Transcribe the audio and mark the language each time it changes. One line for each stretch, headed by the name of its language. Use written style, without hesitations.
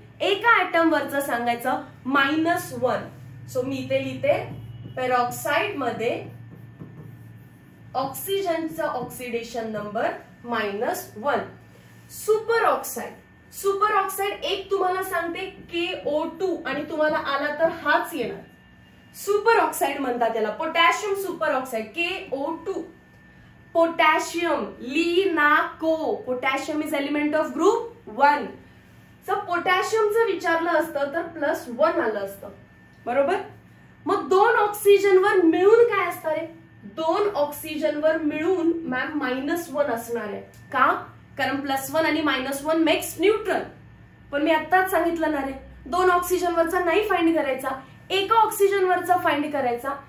Marathi: एका ऍटम वरचं सांगायचं -1. सो मी इथे लिहिते पेरॉक्साइड मध्ये ऑक्सिजनचा oxidation number -1. Super oxide. Super oxide एक तुम्हाला सांगते KO2 आणि तुम्हाला आला तर हाच येणार. सुपर ऑक्साइड म्हणतात त्याला. Potassium super oxide KO2. Potassium ली, ना, को.
English: Potassium is element of group 1.
Marathi: जर पोटॅशियमचं विचारलं असतं तर +1 आलं असतं, बरोबर. मग 2 ऑक्सिजनवर मिळून काय असणार आहे, 2 ऑक्सिजनवर मिळून मॅम -1 असणार आहे. का, कारण +1 आणि -1
English: Makes neutral.
Marathi: पण मी आत्ताच सांगितलं ना रे, 2 ऑक्सिजनवरचा नाही फाइंड करायचा, एका ऑक्सिजनवरचा फाइंड करायचा.